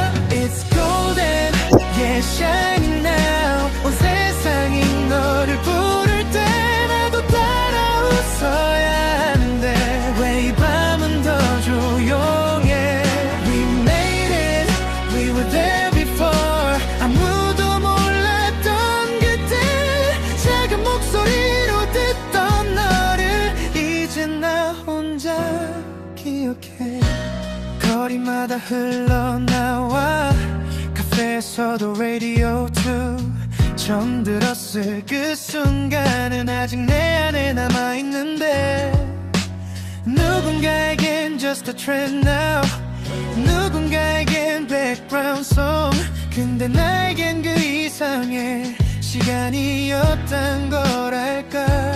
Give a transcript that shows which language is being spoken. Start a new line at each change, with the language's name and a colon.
English: It's golden, yeah, shining now.
Korean: 온 세상이 너를 부를 때 나도 따라 웃어야 하는데 왜 이 밤은 더 조용해.
English: We made it, we were there before.
Korean: 아무도 몰랐던 그때 작은 목소리로 듣던 너를 이제 나 혼자 기억해. 거리마다 흘러나와 카페에서도 radio 2 처음 들었을 그 순간은 아직 내 안에 남아있는데. 누군가에겐
English: just a trend now. 누군가에겐 background song.
Korean: 근데 나에겐 그 이상의 시간이었단 거랄까.